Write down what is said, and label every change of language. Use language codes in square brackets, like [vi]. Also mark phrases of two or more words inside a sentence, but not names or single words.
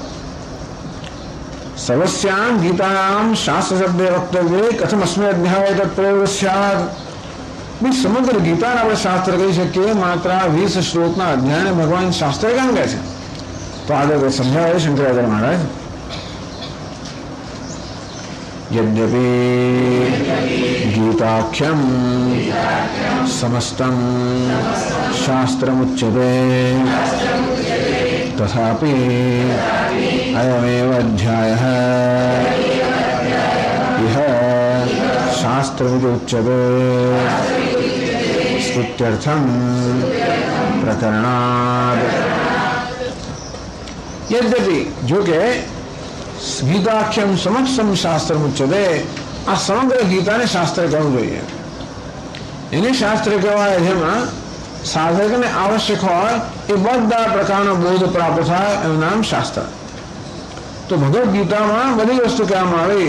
[sa] સર્વસ્યામ ગીતાનામ શાસ્ત્ર શબ્દે વક્તવ્ય કથમ અસ્મે અધ્યાય તત્પ્રયોગ સ્યાદ. [gu] સમગ્ર ગીતાને આપણે શાસ્ત્ર કહી શકીએ. માત્ર 20 શ્લોકના અધ્યાયને ભગવાન શાસ્ત્ર કેમ કહે છે? તો આગળ સમજાવે શંકરાચાર્ય મહારાજ. [sa] यद्यपि गीताख्यम समस्तं शास्त्रमुच्यते तथापि अयमेव अध्यायः इह शास्त्रमिति उच्यते स्तुत्यर्थं प्रकरणात्. [gu] यद्यपि જો કે [sa] ગીતાખ્યમ સમક્ષમ શાસ્ત્ર મુચ્યતે, [gu] આ સમગ્ર ગીતાને શાસ્ત્ર કહેવું જોઈએ. એને શાસ્ત્ર કહેવાય જેમાં સાધકને આવશ્યક હોય એ બધા પ્રકારનો બોધ પ્રાપ્ત થાય એનું નામ શાસ્ત્ર. તો ભગવદ્ ગીતામાં બધી વસ્તુ કહેવામાં આવી.